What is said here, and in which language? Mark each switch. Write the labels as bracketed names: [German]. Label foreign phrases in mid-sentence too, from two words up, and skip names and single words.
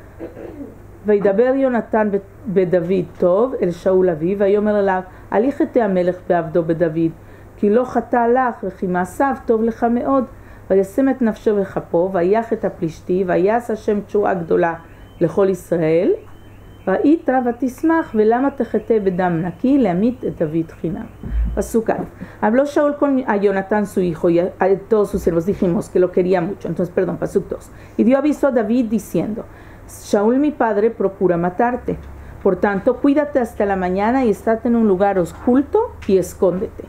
[Hebrew] וידבר יונתן בדוד טוב אל שאול אבי, ויאמר אליו, אל יחטא המלך בעבדו בדוד, כי לא חטא לך, וכי מעשיו טוב לך מאוד. וישם את נפשו בכפו, ויח את הפלישתי, ויעש השם תשועה גדולה לכל ישראל. ראית ותשמח, ולמה תחטא בדם נקי להמית את דוד חינם. [Spanish] Pasuk A. Habló Shaul con a Jonatán su hijo y a todos sus siervos, dijimos que lo quería mucho. Entonces, perdón, Pasuk 2. Y dio aviso a David diciendo, Shaul mi padre procura matarte. Por tanto, cuídate hasta la mañana y estate en un lugar oculto y escóndete.